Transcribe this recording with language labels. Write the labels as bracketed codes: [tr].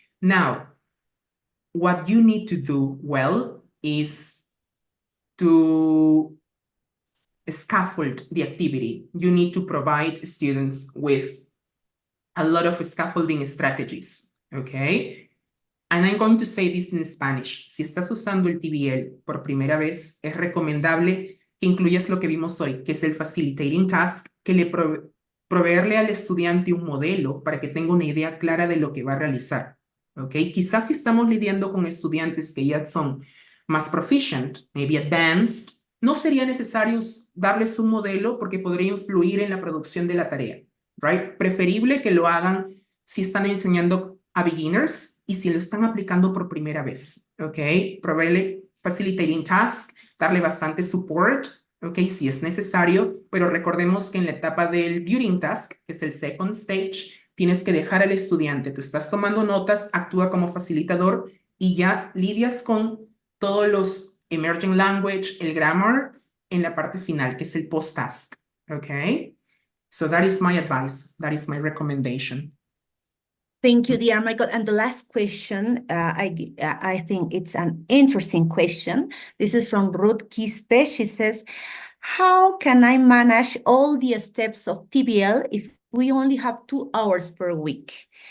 [en] Now, what you need to do well is to scaffold the activity. You need to provide students with a lot of scaffolding strategies, okay? And I'm going to say this in Spanish. [es] Si estás usando el TBL por primera vez, es recomendable que incluyas lo que vimos hoy, que es el facilitating task, que le proveerle al estudiante un modelo para que tenga una idea clara de lo que va a realizar, ¿ok? Quizás si estamos lidiando con estudiantes que ya son más proficient, [en] maybe advanced, [es] no sería necesario darles un modelo porque podría influir en la producción de la tarea, [en] right? [es] Preferible que lo hagan si están enseñando a beginners y si lo están aplicando por primera vez, ¿ok? Proveerle facilitating task, darle bastante support, ¿ok? Si es necesario, pero recordemos que en la etapa del during task, que es el second stage, tienes que dejar al estudiante, tú estás tomando notas, actúa como facilitador y ya lidias con todos los emerging language, el grammar, en la parte final, que es el post-task, ¿ok? [en] So that is my advice, that is my recommendation. Thank you, dear Michael. And the last question, I think it's an interesting question. This is from Ruth Quispe. She says, how can I manage all the steps of TBL if we only have 2 hours per week?